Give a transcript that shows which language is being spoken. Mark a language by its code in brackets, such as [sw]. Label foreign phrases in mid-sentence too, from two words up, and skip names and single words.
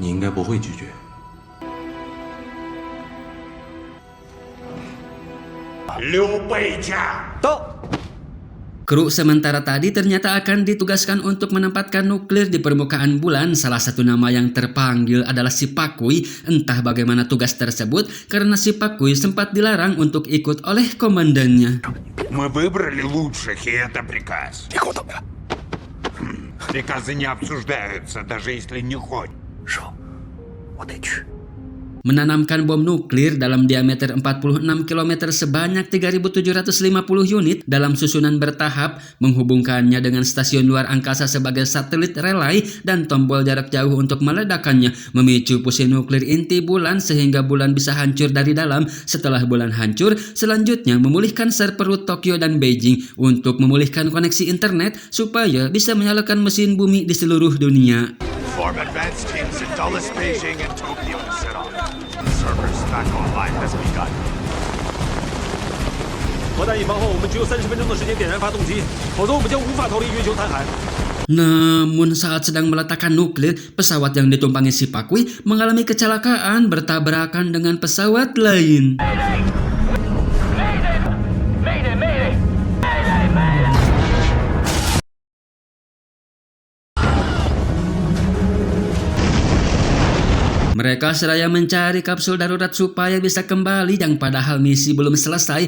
[id] Kru sementara tadi ternyata akan ditugaskan untuk menempatkan nuklir di permukaan bulan. Salah satu nama yang terpanggil adalah si Pakui. Entah bagaimana tugas tersebut karena si Pakui sempat dilarang untuk ikut oleh komandannya. [ru] Мы выбрали лучших, и это приказ. Приказы не обсуждаются, даже если не хочешь. [id] Menanamkan bom nuklir dalam diameter 46 km sebanyak 3.750 unit dalam susunan bertahap, menghubungkannya dengan stasiun luar angkasa sebagai satelit relay dan tombol jarak jauh untuk meledakannya, memicu fusi nuklir inti bulan sehingga bulan bisa hancur dari dalam. Setelah bulan hancur, selanjutnya memulihkan server Tokyo dan Beijing untuk memulihkan koneksi internet supaya bisa menyalakan mesin bumi di seluruh dunia. [en] Form advanced teams in Dulles, Beijing, and Tokyo to set off. Servers back online has begun. [zh] 核弹引爆后，我们只有30分钟的时间点燃发动机，否则我们将无法逃离月球残骸。 [id] Namun saat sedang meletakkan nuklir, pesawat yang ditumpangi si Pakui mengalami kecelakaan bertabrakan dengan pesawat lain. Mereka seraya mencari kapsul darurat supaya bisa kembali yang padahal misi belum selesai.